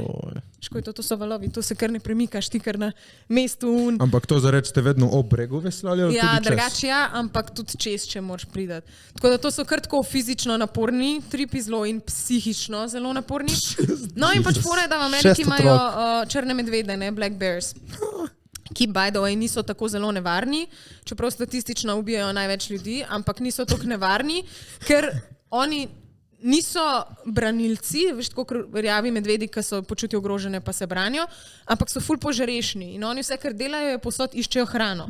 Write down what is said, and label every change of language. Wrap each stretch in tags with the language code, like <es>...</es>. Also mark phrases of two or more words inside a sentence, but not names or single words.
<sl>Škoj, to so valovi, to se kar ne premikaš, ti kar na mestu. Ampak to zarečete vedno ob bregu veslali? Ja, drugače ja, ampak tudi čez, če moraš pridati. Tako da to so kar tako fizično naporni tripi, zelo in psihično zelo naporni. No in pač fora je, da v Ameriki imajo črne medvede, ne,</sl> <en>black bears. Ki, by the way,</en> <sl>niso tako zelo nevarni, čeprav statistično ubijajo največ ljudi, ampak niso tako nevarni, ker oni niso branilci, veš, tako rjavi medvedi, ki so počutijo ogrožene, pa se branijo, ampak so ful požarešni in oni vse, kar delajo, je posod iščejo hrano.</sl>